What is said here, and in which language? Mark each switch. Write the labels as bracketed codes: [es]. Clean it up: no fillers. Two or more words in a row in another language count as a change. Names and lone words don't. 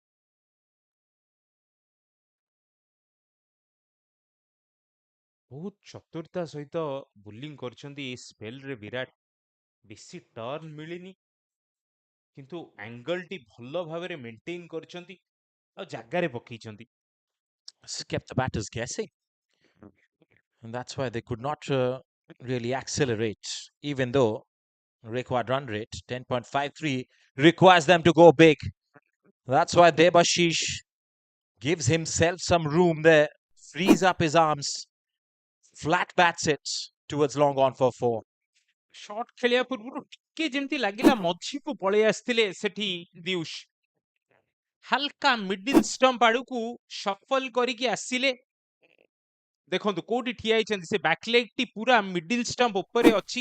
[or] ବହୁତ ଚତୁରତା ସହିତ ବୋଲିଂ କରିଛନ୍ତି ଏଇ ସ୍ପେଲରେ ବିରାଟ ବେଶୀ ଟର୍ନ ମିଳିନି କିନ୍ତୁ ଆଙ୍ଗଲଟି ଭଲ ଭାବରେ ମେଣ୍ଟେନ୍ କରିଛନ୍ତି ଆଉ ଜାଗାରେ ପକେଇଛନ୍ତି [en] This has kept the batters guessing, and that's why they could not really accelerate, even though required run rate 10.53 requires them to go big. That's why Debashish gives himself some room there, frees up his arms, flat bats it towards long on for 4. [or] ସଟ୍ ଖେଳିବା ପୂର୍ବରୁ ଟିକେ ଯେମିତି ଲାଗିଲା ମଝିକୁ ପଳେଇ ଆସିଥିଲେ ସେଠି ଦିୟୁଷ ହାଲକା [en] middle stump [or] ଆଡକୁ ସଫଲ କରିକି ଆସିଲେ। ଦେଖନ୍ତୁ କୋଉଠି ଠିଆ ହେଇଛନ୍ତି, ସେ ବ୍ୟାକଲେଗ ଟି ପୁରା [en] middle stump [or] ଉପରେ ଅଛି।